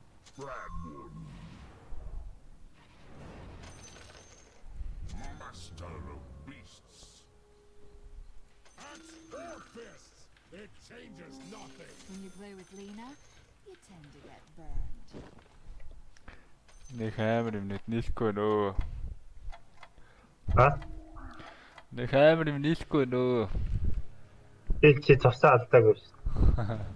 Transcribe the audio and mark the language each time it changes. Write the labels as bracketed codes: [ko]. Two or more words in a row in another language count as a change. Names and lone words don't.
[en] Master of beasts. Axe or fists, it changes nothing. When you play with Lena, you tend to get burned. [mn] Нэг амар юм нийлэхгүй нөө. Нэг амар юм нийлэхгүй нөө. Чи цавсаа алдаагүй шүү.